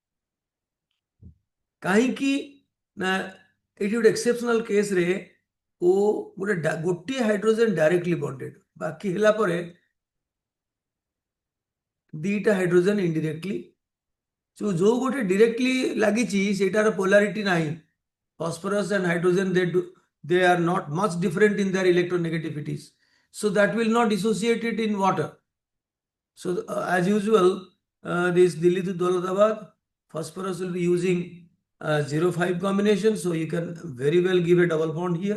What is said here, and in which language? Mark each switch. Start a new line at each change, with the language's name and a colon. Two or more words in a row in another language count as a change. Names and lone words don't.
Odia: କାହିଁକି ନା ଏଇଠି ଗୋଟେ
English: exceptional caseରେ
Odia: ଓ ଗୋଟିଏ
English: hydrogen directly bonded,
Odia: ବାକି ହେଲା ପରେ ଦିଟା
English: hydrogen indirectly.
Odia: ଯୋଉ ଗୋଟେ ଡିରେକ୍ଟଲି ଲାଗିଛି ସେଇଟାର ପୋଲାରିଟି ନାହିଁ।
English: Phosphorus and hydrogen, they are not much different in their electronegativities, so that will not dissociate it in water. So as usual, this Delhi to Dauladabad phosphorus will be using 0,5 combination, so you can very well give a double bond here.